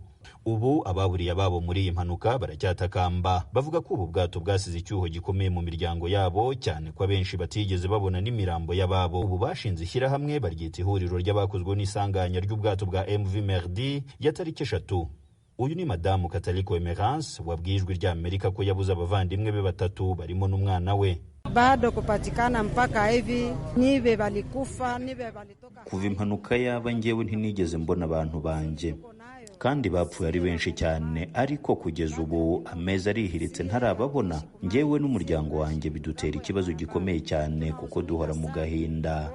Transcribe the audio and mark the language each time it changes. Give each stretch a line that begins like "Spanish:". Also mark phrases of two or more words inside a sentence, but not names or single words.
Kinyarwanda: Ubu ababuriye ababo muri iyi mpanuka baracyatakamba, bavuga ko ubu bwato bwasize icyuho gikomeye mu miryango yabo, cyane ko abenshi batigeze babona n'imirambo y'ababo. Ubu bashinze ishyirahamwe baryita ihuriro ry'abakozwe n'isanganya ry'ubwato bwa MV Merdi ya tariki 3. Uyu ni Madamu Kataliko Emerance wabwiye Ijwi ry'Amerika ko yabuze abavandimwe be 3 barimo n'umwana we.
Swahili: Bado kupatikana mpaka hivi, nibe balikufa nibe balitoka.
Kinyarwanda: Kuva impanuka yaba njyewe ntinigeze mbona abantu banje, kandi bapfuye ari benshi cyane, ariko kugeza ubu amezi arihiritse ntarababona. Njyewe n'umuryango wanjye bidutera ikibazo gikomeye cyane kuko duhora mu gahinda.